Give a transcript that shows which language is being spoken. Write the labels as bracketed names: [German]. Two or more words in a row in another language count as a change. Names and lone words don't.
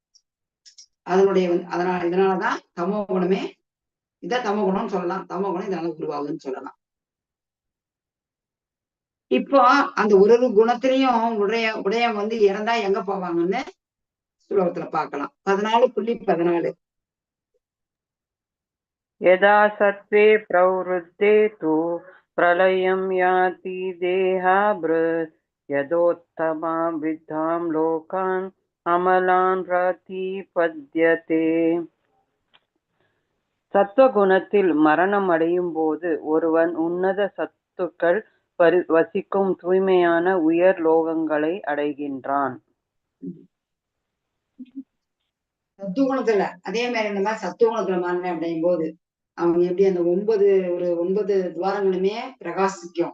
[Tamil] இதனாலதான் தமோ குணமே, இதான் தமோ குணம்னு சொல்லலாம். தமோ குணம் இதனால உருவாகுதுன்னு சொல்லலாம். இப்போ அந்த ஒரு ஒரு குணத்திலையும் உடைய வந்து இறந்தா எங்க போவாங்கன்னு ஸ்லோகத்துல பார்க்கலாம். 14.14 [Sanskrit] यदा सत्त्वे प्रवृद्धे तु प्रलयं याति देहाभृत् यदोत्तमा विद्धां लोकान् अमलान् प्रतिपद्यते. [Tamil] சத்துவகுணத்தில் மரணம் அடையும் போது ஒருவன் உன்னத சத்துக்கள் வசிக்கும் தூய்மையான உயர் லோகங்களை அடைகின்றான். சத்துவகுணத்துல அதே மாதிரி இந்த மாதிரி சத்துவகுணத்துல மரணம் அடையும் போது அவங்க எப்படி அந்த 9 துவாரங்களுமே பிரகாசிக்கும்.